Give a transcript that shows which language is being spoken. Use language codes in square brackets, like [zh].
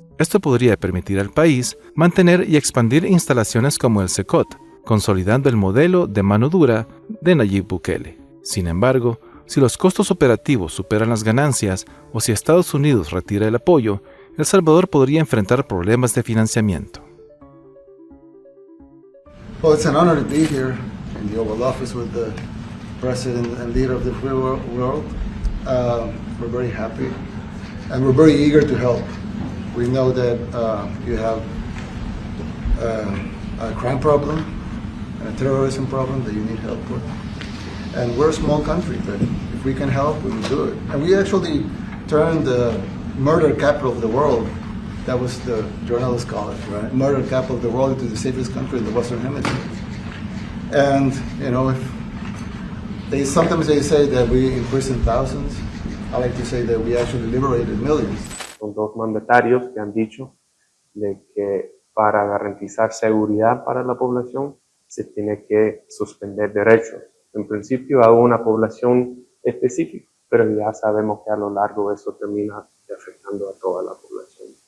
[es] Esto podría permitir al país mantener y expandir instalaciones como el CECOT, consolidando el modelo de mano dura de Nayib Bukele. Sin embargo, si los costos operativos superan las ganancias o si Estados Unidos retira el apoyo, El Salvador podría enfrentar problemas de financiamiento. [en] Well, it's an honor to be here in the Oval Office with the President and leader of the free world. We're very happy and we're very eager to help. We know that you have a crime problem and a terrorism problem that you need help with. And we're a small country, but if we can help, we will do it. And we actually turned the murder capital of the world, that was the journalists call it, right? Murder capital of the world, into the safest country in the Western Hemisphere. And, you know, sometimes they say that we imprisoned thousands. I like to say that we actually liberated millions. [es] Son dos mandatarios que han dicho de que para garantizar seguridad para la población se tiene que suspender derechos. En principio a una población específica, pero ya sabemos que a lo largo eso termina afectando a toda la población.